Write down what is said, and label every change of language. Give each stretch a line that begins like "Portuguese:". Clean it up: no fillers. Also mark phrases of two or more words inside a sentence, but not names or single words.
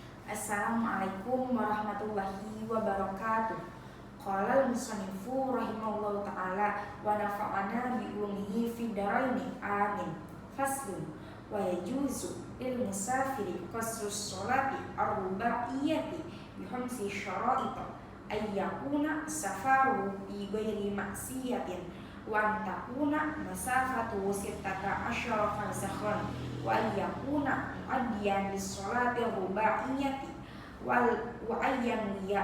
Arabic: السلام عليكم ورحمة الله وبركاته. قال المصنف رحمه الله تعالى ونفعنا بعلومه في الدارين آمين. فصل ويجوز للمسافر قصر الصلاة الرباعية بخمس شرائط أن يكون سفر بغير معصية وأن تكون مسافة ستة عشر فرسخا ويكون مؤديا للصلاة الرباعية وأيا يا